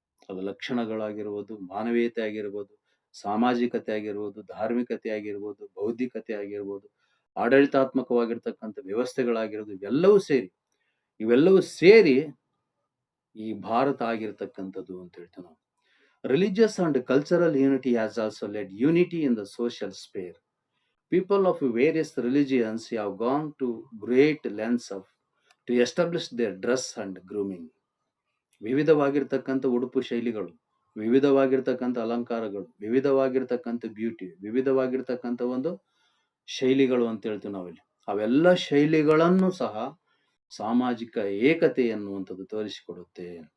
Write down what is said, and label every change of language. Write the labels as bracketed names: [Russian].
[Kannada] ಅದು ಲಕ್ಷಣಗಳಾಗಿರ್ಬೋದು, ಮಾನವೀಯತೆ ಆಗಿರ್ಬೋದು, ಸಾಮಾಜಿಕತೆ ಆಗಿರ್ಬೋದು, ಧಾರ್ಮಿಕತೆ ಆಗಿರ್ಬೋದು, ಬೌದ್ಧಿಕತೆ ಆಗಿರ್ಬೋದು, ಆಡಳಿತಾತ್ಮಕವಾಗಿರ್ತಕ್ಕಂಥ ವ್ಯವಸ್ಥೆಗಳಾಗಿರ್ಬೋದು, ಇವೆಲ್ಲವೂ ಸೇರಿ ಈ ಭಾರತ ಆಗಿರ್ತಕ್ಕಂಥದ್ದು ಅಂತ ಹೇಳ್ತೀವಿ ನಾವು. [English] Religious and cultural unity has also led unity in the social sphere. People of various religions have gone to great lengths to establish their dress and grooming. [Kannada] ವಿವಿಧವಾಗಿರ್ತಕ್ಕಂಥ ಉಡುಪು ಶೈಲಿಗಳು, ವಿವಿಧವಾಗಿರ್ತಕ್ಕಂಥ ಅಲಂಕಾರಗಳು, ವಿವಿಧವಾಗಿರ್ತಕ್ಕಂಥ ಬ್ಯೂಟಿ, ವಿವಿಧವಾಗಿರ್ತಕ್ಕಂಥ ಒಂದು ಶೈಲಿಗಳು ಅಂತ ಹೇಳ್ತೀವಿ ನಾವಿಲ್ಲಿ. ಅವೆಲ್ಲ ಶೈಲಿಗಳನ್ನು ಸಹ ಸಾಮಾಜಿಕ ಏಕತೆ ಎನ್ನುವಂಥದ್ದು ತೋರಿಸಿಕೊಡುತ್ತೆ.